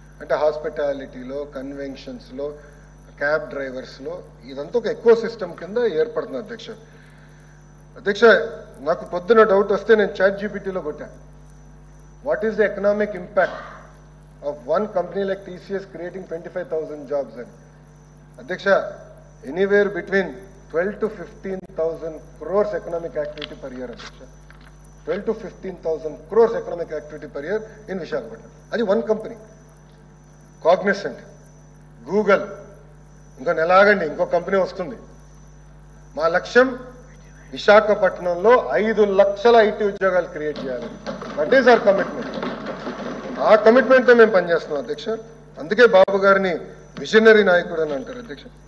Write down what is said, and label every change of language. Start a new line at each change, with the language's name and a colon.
Telugu: అంటే హాస్పిటాలిటీలో, కన్వెన్షన్స్లో, క్యాబ్ డ్రైవర్స్లో ఇదంతా ఒక ఎకో సిస్టమ్ కింద ఏర్పడుతుంది అధ్యక్ష. అధ్యక్ష నాకు పొద్దున డౌట్ వస్తే నేను ChatGPTలో కొట్టాను,
English: What is the economic impact of one company like TCS creating 25,000 jobs అని. అధ్యక్ష anywhere between 12 to 15,000 crores economic activity per year అధ్యక్ష. 12 to 15,000 crores economic activity per year in Visakhapatnam.
Telugu: అది వన్ కంపెనీ. కాగ్నిసెంట్, గూగుల్, ఇంకా నెలాగండి ఇంకో company వస్తుంది. మా లక్ష్యం విశాఖపట్నంలో 5 లక్షల ఐటీ ఉద్యోగాలు క్రియేట్ చేయాలి.
English: That is our commitment.
Telugu: ఆ కమిట్మెంట్తో మేము పనిచేస్తున్నాం అధ్యక్ష. అందుకే బాబు గారిని విజనరీ నాయకుడు అని అంటారు అధ్యక్ష.